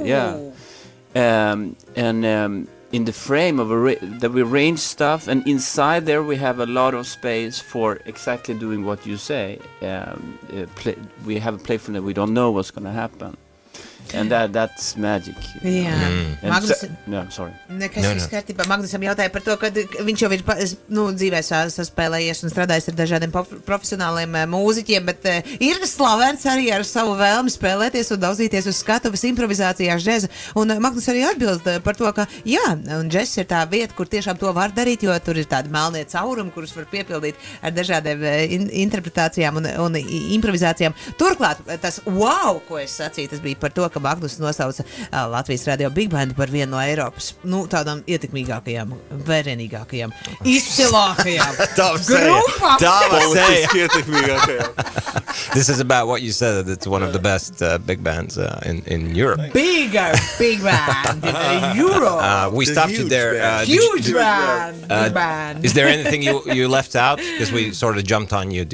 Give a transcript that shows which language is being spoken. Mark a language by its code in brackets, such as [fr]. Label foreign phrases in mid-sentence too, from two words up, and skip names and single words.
[en] Yeah, in the frame of that we arrange stuff, and inside there we have a lot of space for exactly doing what you say. We have a playfulness. We don't know what's going to happen. And that's magic. [lv] Jā. Magnus, sorry. Nekas kārtībā. Magnusam jautāja par to, ka viņš jau ir dzīvē saspēlējies un strādājis ar dažādiem profesionāliem mūziķiem, bet ir slavens arī ar savu vēlmi spēlēties un daudzīties uz skatuves improvizācijās džeza. Un Magnus arī atbild par to, ka jā, un džess ir tā vieta, kur tiešām to var darīt, jo tur ir tādi melnie caurumi, kurus var piepildīt ar dažādiem interpretācijām un improvizācijām. Turklāt, tas wow, ko es sacīju, tas bija par to, ka Magnus nosauca Latvijas Radio bigbendu par vienu no Eiropas, tādām ietekmīgākajām, vērienīgākajām, izcilākajām grupām. [en] This is about what you said, that it's one of the best big bands in Europe. Big band in Europe. We stopped you there. Huge band. Is there anything you left out? Because we sort of jumped on you.